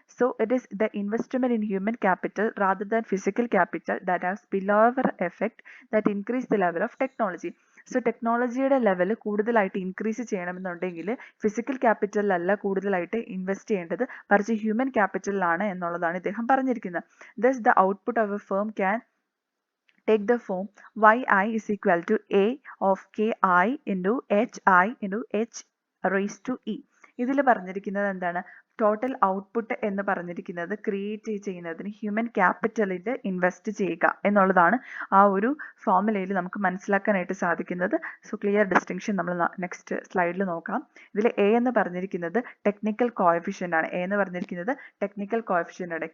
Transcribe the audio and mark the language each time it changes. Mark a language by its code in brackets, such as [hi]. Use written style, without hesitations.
[en] So it is the investment in human capital rather than physical capital that have spill over effect that increase the level of technology. [ml] So ടെക്നോളജിയുടെ level കൂടുതലായിട്ട് increase ചെയ്യണമെന്നുണ്ടെങ്കിൽ physical ക്യാപിറ്റലിലല്ല കൂടുതലായിട്ട് invest ചെയ്യേണ്ടത്, മറിച്ച് human ക്യാപിറ്റലിലാണ് എന്നുള്ളതാണ് ഇദ്ദേഹം പറഞ്ഞിരിക്കുന്നത്. [en] Thus the output of a firm can take the form yi is equal to a of ki into hi into h raised to e. [ml] ഇതിൽ പറഞ്ഞിരിക്കുന്നത് എന്താണ്? ടോട്ടൽ ഔട്ട്പുട്ട് എന്ന് പറഞ്ഞിരിക്കുന്നത് ക്രിയേറ്റ് ചെയ്യുന്നതിന് ഹ്യൂമൻ ക്യാപിറ്റലിൽ ഇൻവെസ്റ്റ് ചെയ്യുക എന്നുള്ളതാണ് ആ ഒരു ഫോർമുലയിൽ നമുക്ക് മനസ്സിലാക്കാനായിട്ട് സാധിക്കുന്നത്. സോ ക്ലിയർ ഡിസ്റ്റിങ്ഷൻ നമ്മൾ നെക്സ്റ്റ് സ്ലൈഡിൽ നോക്കാം. ഇതിൽ എ എന്ന് പറഞ്ഞിരിക്കുന്നത് ടെക്നിക്കൽ കോഎഫിഷ്യന്റ് ആണ്. എ എന്ന് പറഞ്ഞിരിക്കുന്നത് ടെക്നിക്കൽ കോഎഫിഷ്യന്റ് ആണ്.